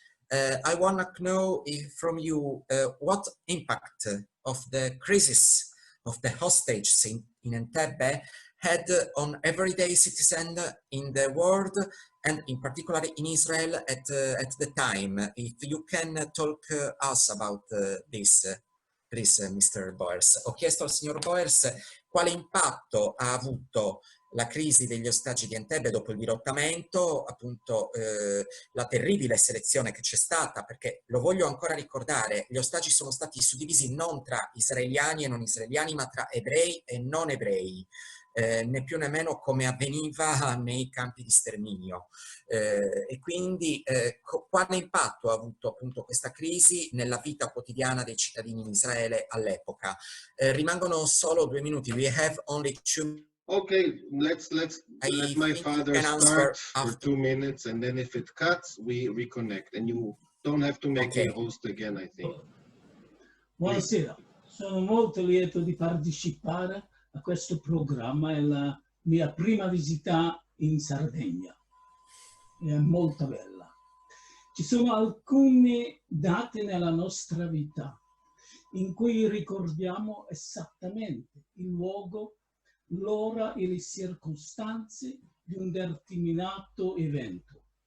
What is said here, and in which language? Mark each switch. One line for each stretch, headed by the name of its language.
English: I want to know from you what impact of the crisis of the hostages in Entebbe had on everyday citizens in the world, and in particular in Israel at the time. If you can talk us about this, please, Mr. Boers.
Italian: Ho chiesto al signor Boers quale impatto ha avuto la crisi degli ostaggi di Entebbe dopo il dirottamento, appunto la terribile selezione che c'è stata, perché lo voglio ancora ricordare, gli ostaggi sono stati suddivisi non tra israeliani e non israeliani, ma tra ebrei e non ebrei, né più né meno come avveniva nei campi di sterminio. E quindi quale impatto ha avuto appunto questa crisi nella vita quotidiana dei cittadini in Israele all'epoca? Rimangono solo 2 minuti.
English: We have only 2 minutes. okay, let my father start for 2 minutes, and then if it cuts, we reconnect. And you don't have to make me host again, I think.
Italian: Buonasera, sono molto lieto di partecipare a questo programma. È la mia prima visita in Sardegna. È molto bella. Ci sono alcune date nella nostra vita in cui ricordiamo esattamente il luogo, l'ora e le circostanze di un determinato evento.